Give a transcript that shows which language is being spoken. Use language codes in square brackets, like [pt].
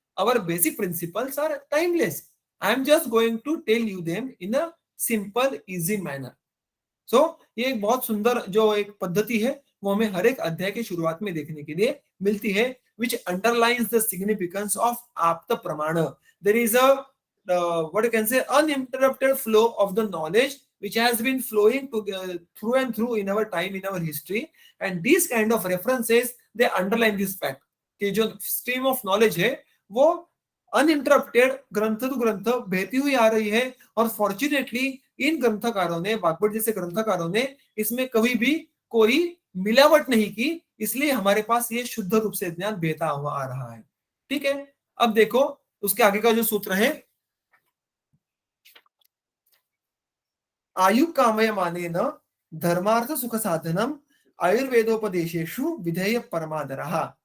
[en] Our basic principles are timeless. I am just going to tell you them in a simple easy manner. [hi] सो ये एक बहुत सुंदर जो एक पद्धति है वो हमें हर एक अध्याय की शुरुआत में देखने के लिए मिलती है, [en] which underlines the significance of apta pramana. There is a what you can say uninterrupted flow of the knowledge which has been flowing through and through in our time, in our history, and these kind of references they underline this fact [hi] कि जो stream of knowledge है वो uninterrupted ग्रंथ to ग्रंथ बहती हुई आ रही है। और फॉर्चुनेटली इन ग्रंथकारों ने, वाग्भट जैसे ग्रंथकारों ने इसमें कभी भी कोई मिलावट नहीं की, इसलिए हमारे पास ये शुद्ध रूप से ज्ञान बहता हुआ आ रहा है। ठीक है, अब देखो उसके आगे का जो सूत्र है, [sa] आयु कामय माने न धर्मार्थ सुख साधनम आयुर्वेदोपदेशेषु विधेय परमादरः।